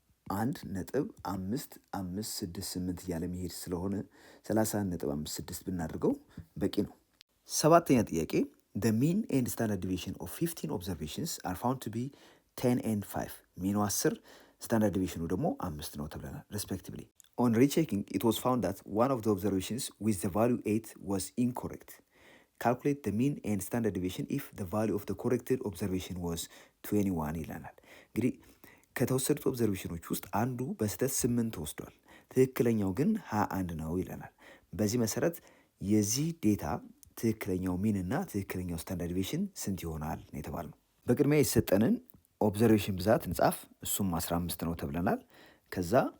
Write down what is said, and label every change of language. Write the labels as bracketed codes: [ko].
[am] 1.5568 እያለ መሄድ ስለሆነ 31.56 ብናደርገው በቂ ነው። ሰባተኛ ጥያቄ [en] the mean and standard deviation of 15 observations are found to be 10 and 5 [am] ሚኑ 10 ስታንዳርድ ዲቪሽኑ ደግሞ 5 ነው ተብለናል respectively. [en] On rechecking it was found that one of the observations with the value 8 was incorrect. Calculate the mean and standard deviation if the value of the corrected observation was 21 [am] ይለናል። እንግዲህ ከተወሰዱት ኦብዘርቬሽኖች ውስጥ አንዱ በስህተት 8 ወስዷል፣ ትክክለኛው ግን 21 ነው ይለናል። በዚህ መሰረት የዚህ ዴታ ትክክለኛው ሚን እና ትክክለኛው ስታንዳርድ ዲቪሽን ስንት ይሆናል ነው የተባልነው። በቅድሚያ የተሰጠንን ኦብዘርቬሽን ብዛት እንጻፍ፣ እሱም 15 ነው ተብለናል። ከዛ